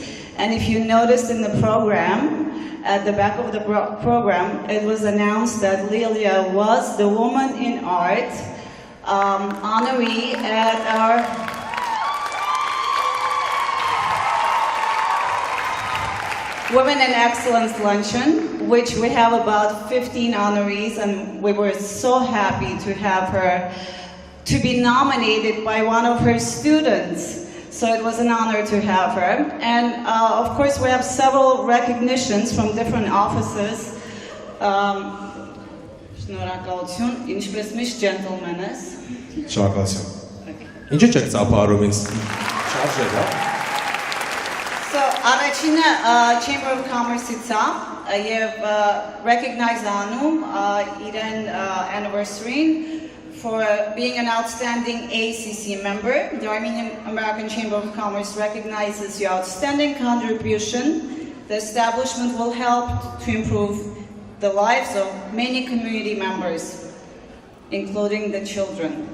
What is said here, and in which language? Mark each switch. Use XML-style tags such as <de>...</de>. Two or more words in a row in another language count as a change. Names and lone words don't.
<en>And if you noticed in the program, at the back of the program, it was announced that Lilia was the Woman in Art honoree at our Women in Excellence Luncheon, which we have about 15 honorees, and we were so happy to have her to be nominated by one of her students. So it was an honor to have her. And of course, we have several recognitions from different offices.</en> <hy>Շնորհակալություն, ինչպես միշտ gentlemen-ս։ Շնորհակալություն։ Ինչու՞ չեք ծափահարում ինձ։ Շարժել, հա։ So, առաջինը Chamber of Commerce-ից է եւ recognize անում իրեն</hy> <en>anniversary for being an outstanding ACC member. The Armenian American Chamber of Commerce recognizes your outstanding contribution. The establishment will help to improve the lives of many community members, including the children.</en>